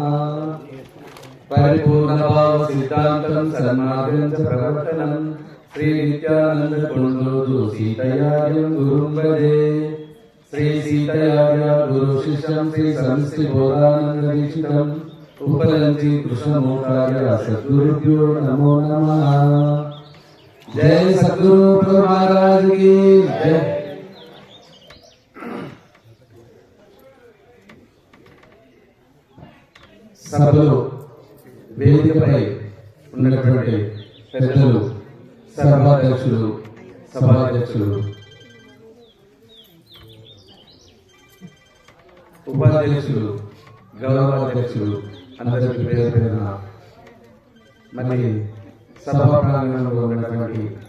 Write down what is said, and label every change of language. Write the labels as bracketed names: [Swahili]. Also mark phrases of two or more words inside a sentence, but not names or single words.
[Sanskrit] परिपूर्ण भाव सिद्धांतं सन्मार्गं च प्रवर्तनं श्री नित्यानंद कुंडोदु सीतयार्यं गुरुं भजे। श्री सीतयार्य गुरु शिष्यं श्री संस्कृति बोधानंद दीक्षितं उपलंची कृष्णमूर्तार्य सद्गुरुभ्यो नमो नमः। [Hindi] जय सद्गुरु प्रभु महाराज की जय। [Telugu] సభలో వేదికపై ఉన్నటువంటి పెద్దలు, సర్వాధ్యక్షులు, సభాధ్యక్షులు, ఉపాధ్యక్షులు, గౌరవాధ్యక్షులు అందరికీ పేరు పేరున మరి సభా ప్రాంగణంలో ఉన్నటువంటి